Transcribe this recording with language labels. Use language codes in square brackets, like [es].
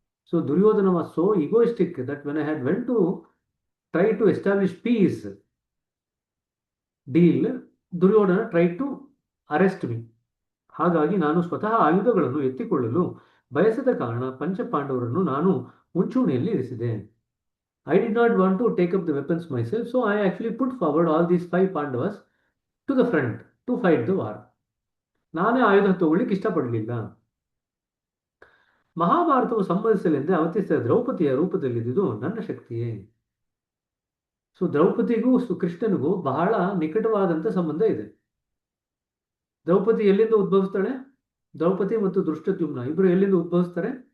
[en] So Duryodhana was so egoistic that when I had went to try to establish peace deal, Duryodhana try to arrest me. [kn] ಹಾಗಾಗಿ ನಾನು ಸ್ವತಃ ಆಯುಧಗಳನ್ನು ಎತ್ತಿಕೊಳ್ಳಲು ಬಯಸದ ಕಾರಣ ಪಂಚಪಾಂಡವರನ್ನು ನಾನು ಮುಂಚೂಣಿಯಲ್ಲಿ ಇರಿಸಿದೆ. [en] I did not want to take up the weapons myself, so I actually put forward all these 5 Pandavas to the front to fight the war. [kn] ನಾನೇ ಆಯುಧ ತಗೊಳ್ಳಿಕ್ಕೆ ಇಷ್ಟಪಡಲಿಲ್ಲ. ಮಹಾಭಾರತವು ಸಂಬಂಧಿಸಲೆಂದೇ ಅವತರಿಸಿದ ದ್ರೌಪದಿಯ ರೂಪದಲ್ಲಿದ್ದುದು ನನ್ನ ಶಕ್ತಿಯೇ. ಸೊ ದ್ರೌಪದಿಗೂ ಕೃಷ್ಣನಿಗೂ ಬಹಳ ನಿಕಟವಾದಂಥ ಸಂಬಂಧ ಇದೆ. ದ್ರೌಪದಿ ಎಲ್ಲಿಂದ ಉದ್ಭವಿಸ್ತಾಳೆ? ದ್ರೌಪದಿ ಮತ್ತು ದೃಷ್ಟದ್ಯುಮ್ನ ಇಬ್ಬರು ಎಲ್ಲಿಂದ ಉದ್ಭವಿಸ್ತಾರೆ?